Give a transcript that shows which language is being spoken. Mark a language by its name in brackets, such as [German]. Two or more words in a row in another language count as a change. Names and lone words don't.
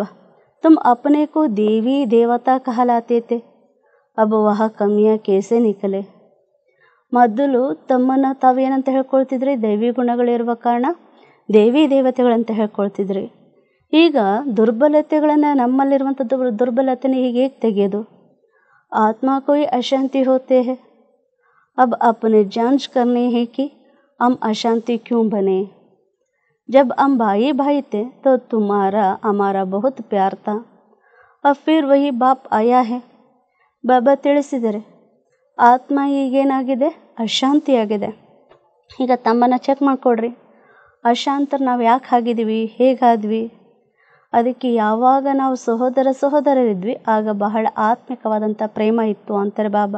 [Hindi] तुम अपने को देवी देवता कहलाते थे, अब वह कमियां कैसे निकले. [Kannada] ಮೊದಲು ತಮ್ಮನ್ನು ತಾವೇನಂತ ಹೇಳ್ಕೊಳ್ತಿದ್ರಿ, ದೈವಿ ಗುಣಗಳಿರುವ ಕಾರಣ ದೇವಿ ದೇವತೆಗಳಂತ ಹೇಳ್ಕೊಳ್ತಿದ್ರಿ. ಈಗ ದುರ್ಬಲತೆಗಳನ್ನು, ನಮ್ಮಲ್ಲಿರುವಂಥ ದುರ್ಬಲತೆನ ಹೀಗೆ ಹೇಗೆ ತೆಗೆಯೋದು. [Hindi] आत्मा कोई अशांति होते हैं, अब अपने जांच करने हैं कि हम अशांति क्यों बने. जब हम भाई भाई थे तो तुम्हारा हमारा बहुत प्यार था, अब फिर वही बाप आया है. [Kannada] ಬಾಬಾ ತಿಳಿಸಿದರೆ ಆತ್ಮ ಈಗೇನಾಗಿದೆ, ಅಶಾಂತಿಯಾಗಿದೆ. ಈಗ ತಮ್ಮನ್ನು ಚೆಕ್ ಮಾಡಿಕೊಡ್ರಿ, ಅಶಾಂತರು ನಾವು ಯಾಕೆ ಆಗಿದ್ದೀವಿ, ಹೇಗಾದ್ವಿ. ಅದಕ್ಕೆ ಯಾವಾಗ ನಾವು ಸಹೋದರರಿದ್ವಿ ಆಗ ಬಹಳ ಆತ್ಮಿಕವಾದಂಥ ಪ್ರೇಮ ಇತ್ತು ಅಂತಾರೆ ಬಾಬಾ.